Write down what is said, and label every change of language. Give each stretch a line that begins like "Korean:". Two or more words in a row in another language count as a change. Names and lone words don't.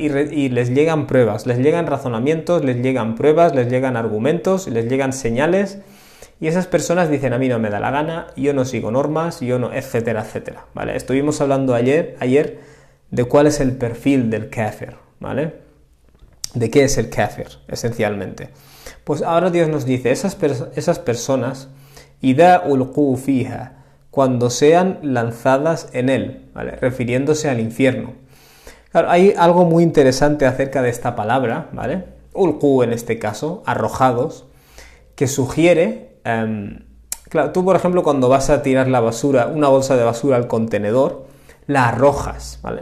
Spanish: Y les llegan pruebas, les llegan razonamientos, les llegan pruebas, les llegan argumentos, les llegan señales, y esas personas dicen, a mí no me da la gana, yo no sigo normas, yo no, etcétera, etcétera, ¿vale? Estuvimos hablando ayer de cuál es el perfil del kafir, ¿vale? ¿De qué es el kafir, esencialmente? Pues ahora Dios nos dice, esas personas,
Arabic: إذا ألقوا فيها,
Spanish: cuando sean lanzadas en él, ¿vale? Refiriéndose al infierno. Claro, hay algo muy interesante acerca de esta palabra, ¿vale? Ulqu en este caso, arrojados, que sugiere Claro, tú, por ejemplo, cuando vas a tirar la basura, una bolsa de basura al contenedor, la arrojas, ¿vale?